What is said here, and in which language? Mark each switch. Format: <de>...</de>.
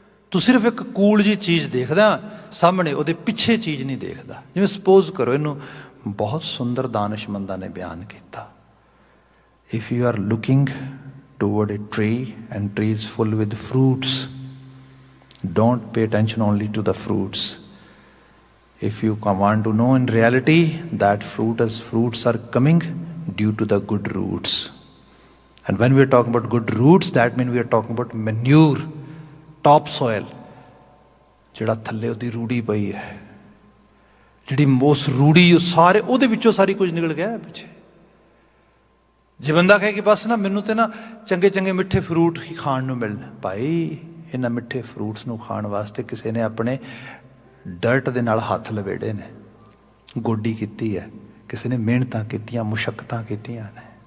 <pa>ਤੂੰ ਸਿਰਫ ਇੱਕ ਕੂਲ ਜਿਹੀ ਚੀਜ਼ ਦੇਖਦਾ ਸਾਹਮਣੇ, ਉਹਦੇ ਪਿੱਛੇ ਚੀਜ਼ ਨਹੀਂ ਦੇਖਦਾ। ਜਿਵੇਂ ਸਪੋਜ਼ ਕਰੋ, ਇਹਨੂੰ ਬਹੁਤ ਸੁੰਦਰ ਦਾਨਿਸ਼ਮੰਦਾਂ ਨੇ ਬਿਆਨ ਕੀਤਾ।</pa> <en>If you are looking toward a tree and tree is full with fruits, don't pay attention only to the fruits. If you want to know in reality that fruits are coming due to the good roots. And when we are talking about good roots, that means we are talking about manure, topsoil.</en> <pa>ਜਿਹੜਾ ਥੱਲੇ ਉਹਦੀ ਰੂੜੀ ਪਈ ਹੈ, ਜਿਹੜੀ ਉਸ ਰੂੜੀ ਉਹ ਸਾਰੇ ਉਹਦੇ ਵਿੱਚੋਂ ਸਾਰੀ ਕੁਝ ਨਿਕਲ ਗਿਆ ਪਿੱਛੇ। ਜੇ ਬੰਦਾ ਕਹੇ ਕਿ ਬਸ ਨਾ ਮੈਨੂੰ ਤੇ ਨਾ ਚੰਗੇ ਚੰਗੇ ਮਿੱਠੇ ਫਰੂਟ ਹੀ ਖਾਣ ਨੂੰ ਮਿਲਣ, ਭਾਈ ਇਹਨਾਂ ਮਿੱਠੇ ਫਰੂਟਸ ਨੂੰ ਖਾਣ ਵਾਸਤੇ ਕਿਸੇ ਨੇ ਆਪਣੇ ਡਰਟ ਦੇ ਨਾਲ ਹੱਥ ਲਵੇੜੇ ਨੇ, ਗੋਡੀ ਕੀਤੀ ਹੈ, ਕਿਸੇ ਨੇ ਮਿਹਨਤਾਂ ਕੀਤੀਆਂ, ਮੁਸ਼ੱਕਤਾਂ ਕੀਤੀਆਂ ਨੇ।</pa>